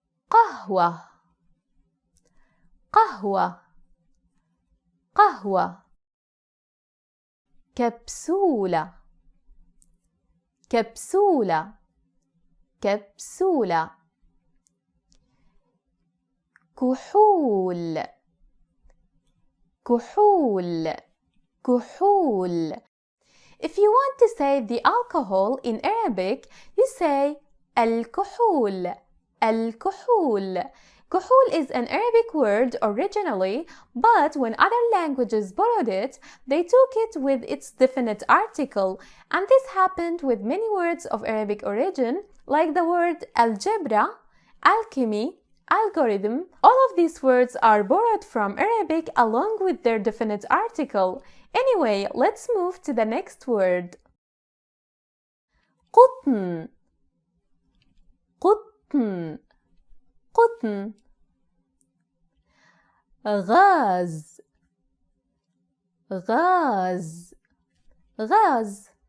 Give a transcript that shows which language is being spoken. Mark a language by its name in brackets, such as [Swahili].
[Arabic] قهوة قهوة قهوة كبسولة كبسولة كبسولة كحول كحول كحول. [English] If you want to say the alcohol in Arabic, you say [Arabic] الكحول الكحول. [English] Kuhul is an Arabic word originally, but when other languages borrowed it, they took it with its definite article, and this happened with many words of Arabic origin, like the word algebra, alchemy, algorithm. All of these words are borrowed from Arabic along with their definite article. Anyway, let's move to the next word. [Arabic] قطن قطن قطن غاز غاز غاز